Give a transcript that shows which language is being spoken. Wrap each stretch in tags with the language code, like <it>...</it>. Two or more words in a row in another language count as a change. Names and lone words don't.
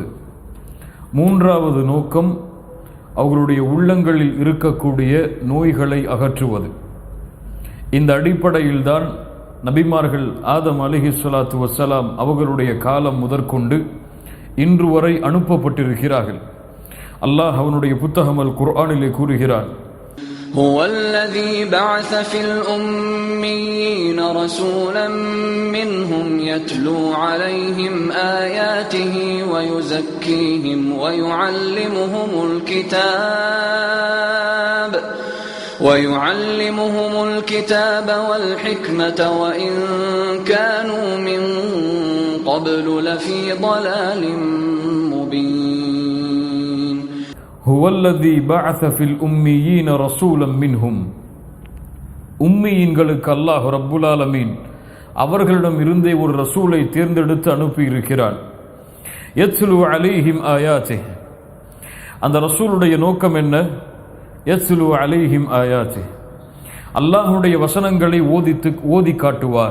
<ta>மூன்றாவது நோக்கம் அவர்களுடைய உள்ளங்களில் இருக்கக்கூடிய நோய்களை அகற்றுவது. இந்த அடிப்படையில்தான் நபிமார்கள் ஆதம்</ta> <ar>عليه الصلاة والسلام</ar> <ta>அவர்களுடைய காலம் முதற்கொண்டு இன்று வரை அனுப்பப்பட்டிருக்கிறார்கள். அல்லாஹ் அவனுடைய புத்தகம் அல் குர்ஆனிலே கூறுகிறான்,</ta> <ar>هو الذي بعث في الأميين رسولا منهم يتلو عليهم آياته ويعلمهم الكتاب والحكمة وإن كانوا من قبل لفي ضلال مبين. هو الذي بعث في الأميين رسولا منهم.</ar> <ta>உம்மியீன்களுக்கு அல்லாஹ்</ta> <ar>رب العالمين</ar> <ta>அவர்களிடம் இருந்தே ஒரு ரசூலை தேர்ந்தெடுத்து அனுப்பி இருக்கிறான்.</ta> <ar>يتلو عليهم آياته.</ar> <ta>அந்த ரசூலுடைய நோக்கம் என்ன?</ta> <ar>يتلو عليهم آياته,</ar> <ta>அல்லாஹ்வுடைய வசனங்களை ஓதி காட்டுவார்.</ta>